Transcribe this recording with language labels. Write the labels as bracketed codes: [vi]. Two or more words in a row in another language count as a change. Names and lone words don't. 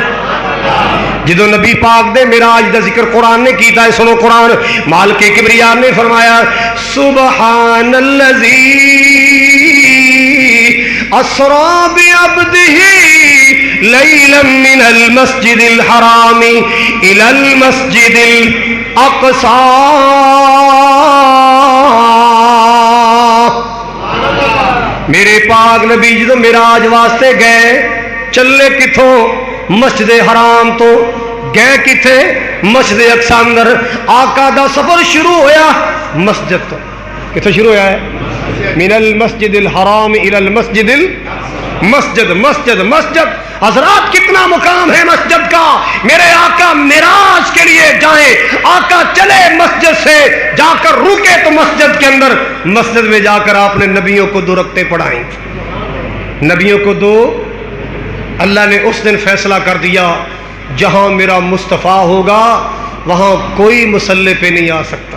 [pa] ਜਦੋਂ ਨਬੀ ਪਾਕ ਦੇ ਮਿਰਾਜ ਦਾ ਜ਼ਿਕਰ ਕੁਰਾਨ ਨੇ ਕੀਤਾ ਹੈ, ਸੁਣੋ ਕੁਰਾਨ, ਮਾਲਿਕ ਕਿਬਰੀਆ ਨੇ ਫ਼ਰਮਾਇਆ [ar] سبحان الذي أسرى بعبده ليلا من المسجد الحرام إلى المسجد الأقصى. [pa] ਮੇਰੇ ਪਾਕ ਨਬੀ ਜਦੋਂ ਮਿਰਾਜ ਵਾਸਤੇ ਗਏ, ਚੱਲੇ ਕਿੱਥੋਂ? ਮਸਜਿਦ ਹਰਾਮ ਤੋ ਗਏ ਕਿੱਥੇ? ਮਸਜਿਦ ਅਕਸਾ ਅੰਦਰ। ਆਕਾ ਦਾ ਸਫ਼ਰ ਸ਼ੁਰੂ ਹੋਇਆ ਮਸਜਿਦ ਤੋ, ਕਿੱਥੋਂ ਸ਼ੁਰੂ ਹੋਇਆ ਹੈ? [ar] من المسجد الحرام إلى المسجد مسجد، مسجد مسجد. [ur] حضرات کتنا مقام ہے مسجد کا۔ میرے آقا معراج کے لیے جائے، آقا چلے مسجد سے جا کر رکے تو مسجد کے اندر، مسجد میں جا کر آپ نے نبیوں کو 2 رکعتیں پڑھائی. نبیوں کو 2، اللہ نے اس دن فیصلہ کر دیا جہاں میرا مصطفیٰ ہوگا وہاں کوئی مصلے پہ نہیں آ سکتا.